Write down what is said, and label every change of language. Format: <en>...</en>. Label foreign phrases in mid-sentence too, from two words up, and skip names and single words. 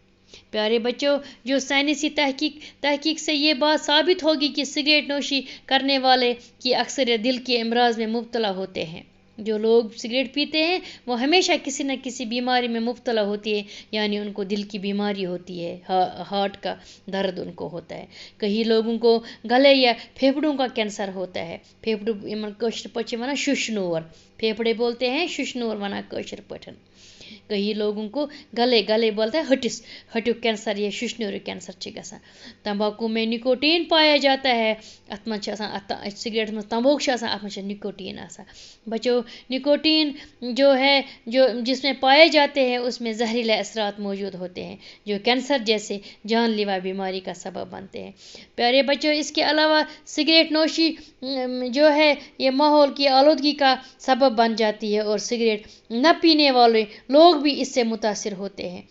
<ur>پیارے بچوں، جو سائنسی تحقیق سے یہ بات ثابت ہوگی کہ سگریٹ نوشی کرنے والے کی اکثریت دل کے امراض میں مبتلا ہوتے ہیں۔ جو لوگ سگریٹ پیتے ہیں وہ ہمیشہ کسی نہ کسی بیماری میں مبتلا ہوتی ہے، یعنی ان کو دل کی بیماری ہوتی ہے، ہارٹ کا درد ان کو ہوتا ہے۔ کئی لوگوں کو گلے یا پھیپھڑوں کا کینسر ہوتا ہے۔</ur> <ks>کٲشِر پٲٹھۍ چھِ وَنان شُشنور،</ks> <ur>پھیپھڑے بولتے ہیں</ur> <ks>شُشنور وَنان کٲشِر پٲٹھۍ۔</ks> <ur>کئی لوگوں کو گلے بولتے ہیں</ur> <ks>ہٹیو کینسر یا شُشنور کینسر چھِ گژھان۔</ks> <ur>تمباکو میں نکوٹین پایا جاتا ہے،</ur> <ks>اتھ منٛز چھِ آسان سگریٹس منٛز تمباکو چھِ آسان، اتھ منٛز چھِ نکوٹین آسان۔</ks> <ur>بچوں، نکوٹین جس میں پائے جاتے ہیں اس میں زہریلے اثرات موجود ہوتے ہیں جو کینسر جیسے جان لیوا بیماری کا سبب بنتے ہیں۔ پیارے بچوں، اس کے علاوہ سگریٹ نوشی یہ ماحول کی آلودگی کا سبب بن جاتی ہے اور سگریٹ نہ پینے والے لوگ بھی اس سے متاثر ہوتے ہیں۔</ur>